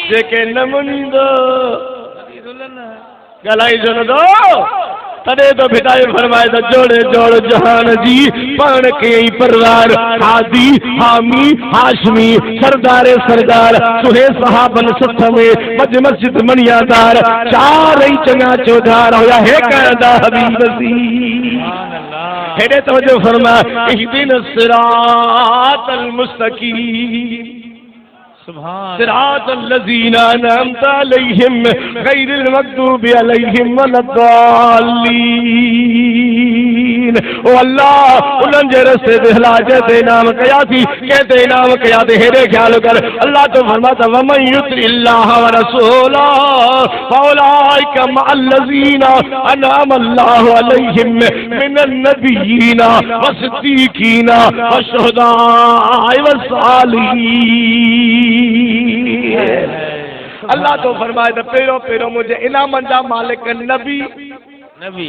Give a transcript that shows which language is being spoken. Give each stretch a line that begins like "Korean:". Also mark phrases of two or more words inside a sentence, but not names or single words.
Sindhi: जेके न मञींदो ॻाल्हाई जो न दो तॾहिं तो भिटाए फरमाए त जोड़े जोड़ जहान जी पाण खे ई परवार हादी हामी हाशमी सरदारे सरदार सुहे सहाबन सथ में मस्जिद मणियादार चार ई चङा चौधार हुया हे कहंदा हबीब सी हेॾे तवजो फरमा
Arabic: اهدنا الصراط المستقيم صراط الذين أنعمت عليهم غير المغضوب عليهم ولا الضالين.
Sindhi: ओ अल्लाह उन्हनि जे रस्ते ते हला जंहिंते इनाम कया थी कंहिंते इनाम कया थी हेॾे ख़्याल कर अल्लाह तो फरमाता
Arabic: ومن يطع الله والرسول فأولئك مع الذين أنعم الله عليهم من النبيين والصديقين والشهداء والصالحين.
Sindhi: अल्लाह तो फरमाए त पहिरों पहिरों मुझे इनामन जा मालिक नबी नबी